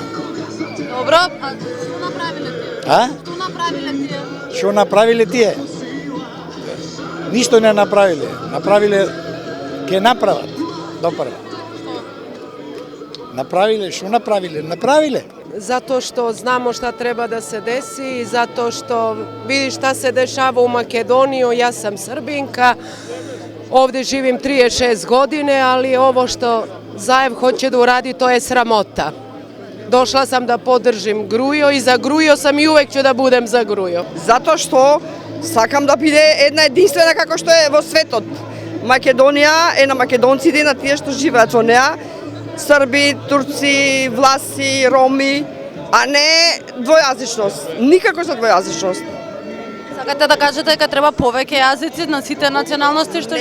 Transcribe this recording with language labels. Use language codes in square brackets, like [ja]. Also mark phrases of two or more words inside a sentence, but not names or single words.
[mk] Добро, а што направиле тие? А? Што направиле тие? Што направиле тие? Ништо не направиле. Направиле, ке направат. Допрва. Направиле, што направиле? Направиле. [sr] Zato što znamo šta treba da se desi i zato što vidi šta se dešava u Makedoniju. Ja sam Srbinka, ovde živim 36 godine, ali ovo što Zaev hoće da uradi, to je sramota. Došla sam da podržim Grujo i za Grujo sam i uvek ću da budem za Grujo. Zato što [mk] сакам да биде една единствена како што е во светот. Македонија е на македонците и на тие што живеат во неа. Срби, турци, власи, роми, а не двојазичност. Никако за двојазичност. Сакате да кажете дека треба повеќе јазици на сите националности што